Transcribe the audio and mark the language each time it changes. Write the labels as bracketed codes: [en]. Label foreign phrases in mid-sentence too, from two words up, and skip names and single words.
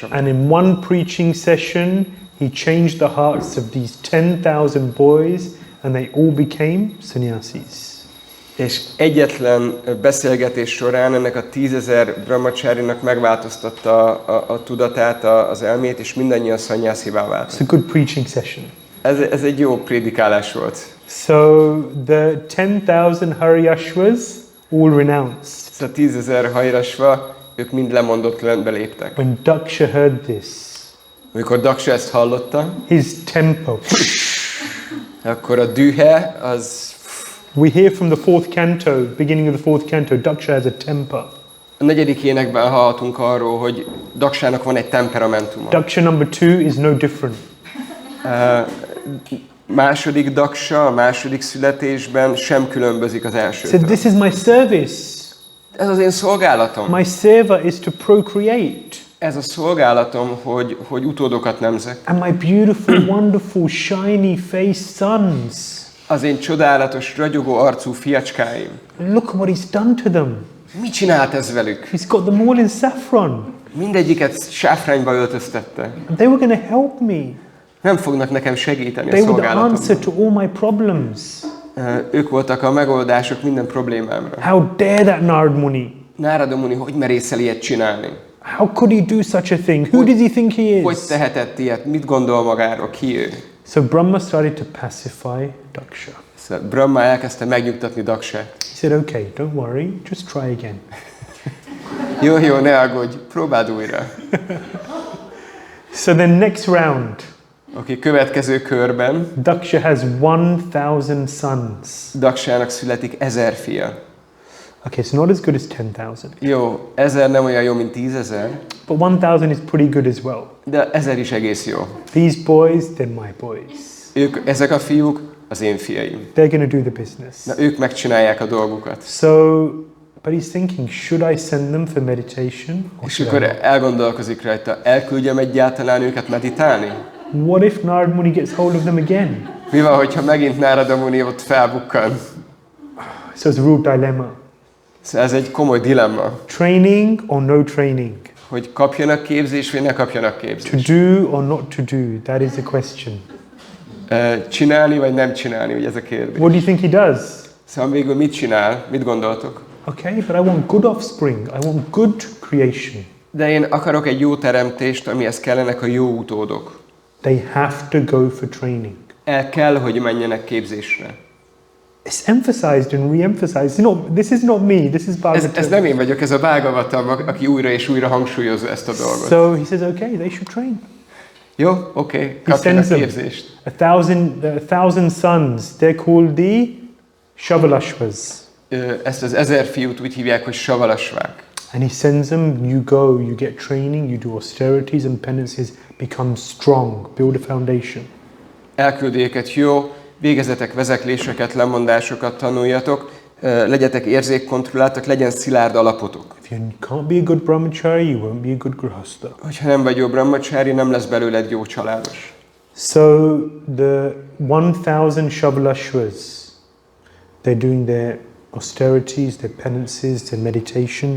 [en] And in one preaching session, he changed the hearts of these 10,000 boys, and they all became sannyasis. [hu] És egyetlen beszélgetés során ennek a 10 000 brahmacsárinak megváltoztatta a tudatát, az elmét, és mindannyian szannyászivá váltak. [en] It's a good preaching session. [hu] Ez egy jó prédikálás volt. [en] So the 10,000 Haryashvas all renounced. [hu] Ez a 10,000 hajrasva, ők mind lemondott rendbe léptek. [en] When Dakṣa heard this, [hu] Amikor Daksa ezt hallotta, [en] his temper. [hu] akkor a dühe az... [en] We hear from the fourth canto, beginning of the fourth canto, Dakṣa has a temper. [hu] A 4. énekben hallhatunk arról, hogy Daksának van egy temperamentuma. [en] Dakṣa number 2 is no different. [hu] Második Daksa, a második születésben sem különbözik az [en] He [hu] elsőtől. [en] said, this is my service. [hu] Ez az én szolgálatom. [en] My seva is to procreate. [hu] Ez a szolgálatom, hogy utódokat nemzek. [en] And my beautiful, wonderful, shiny faced sons. [hu] Az én csodálatos, ragyogó arcú fiacskáim. [en] Look what he's done to them. [hu] Mit csinált ez velük? [en] He's got them all in saffron. [hu] Mindegyiket sáfrányba öltöztette. [en] And they were going to help me. [hu] Nem fognak nekem segíteni [en] They [hu] a [en] were the answer [hu] szolgálatomban. [en] to all my problems. [hu] Ők voltak a megoldások minden problémámra. [en] How dare that Narada Muni? [hu] Narada Muni, hogy merészel ilyet csinálni? [en] How could he do such a thing? Who does he think he [hu] Hogy [en] is? [hu] tehetett ilyet? Mit gondol magáról? Ki ő? [en] So Brahma started to pacify Dakṣa. [hu] Szóval Brahma elkezdte megnyugtatni Daksát. [en] He said, okay, don't worry, just try again. [hu] Jó, ne aggódj, próbáld újra. [en] So then next round, [hu] Oké, következő körben [en] Dakṣa has 1,000 sons. [hu] Daksának születik 1000 fia. [en] Okay, it's not as good as 10,000. [hu] Jó, 1000 nem olyan jó, mint 10,000, [en] But 1,000 is pretty good as well. [hu] de 1000 is egész jó. [en] These boys, they're my boys. [hu] Ezek a fiúk az én fiaim. [en] They're going to do the business. [hu] Na, ők megcsinálják a dolgukat. [en] So, but he's thinking, should I send them for meditation? Or [hu] És [en] should I [hu] akkor [en] not? [hu] elgondolkozik rajta, elküldjem egyáltalán őket meditálni? [en] What if Narada Muni gets hold of them again? [hu] Mi van, hogyha megint Narada Muni ott felbukkan? [en] So it's a real dilemma. [hu] Szóval ez egy komoly dilemma, [en] Training or no training? [hu] hogy kapjanak képzést, vagy ne kapjanak [en] To [hu] képzést. [en] do or not to do? That is the question. [hu] Csinálni, vagy nem csinálni, ugye ez a kérdés. [en] What do you think he does? [hu] Szóval végül mit csinál? Mit gondoltok? [en] Okay, but I want good offspring. I want good creation. [hu] De én akarok egy jó teremtést, amihez kellenek a jó utódok. [en] They have to go for training. [hu] El kell, hogy menjenek képzésre. [en] It's emphasized and re-emphasized. This is not me. This is [hu] Ez [en] Bhagavatam. [hu] nem én vagyok, ez a Bhagavatam, aki újra és újra hangsúlyozza ezt a dolgot. [en] So he says, okay, they should train. [hu] Jó, oké, [en] He [hu] kapjanak [en] sends them [hu] képzést. [en] 1,000 sons. They're called the Shavalashvas. [hu] Ezt az 1000 fiút úgy hívják, hogy savalasvák. [en] And he sends them, you go, you get training, you do austerities and penances, become strong, build a foundation. [hu] Elküldi őket, jó, végezetek vezekléseket, lemondásokat tanuljatok, legyetek érzékkontrolláltak, legyen szilárd alapotok. [en] If you can't be a good brahmachari, you won't be a good grihastha. [hu] Hogyha nem vagy jó brahmacsári, nem lesz belőled jó családos. [en] So the 1,000 Shavalashvas, they're doing their austerities, their penances, their meditation.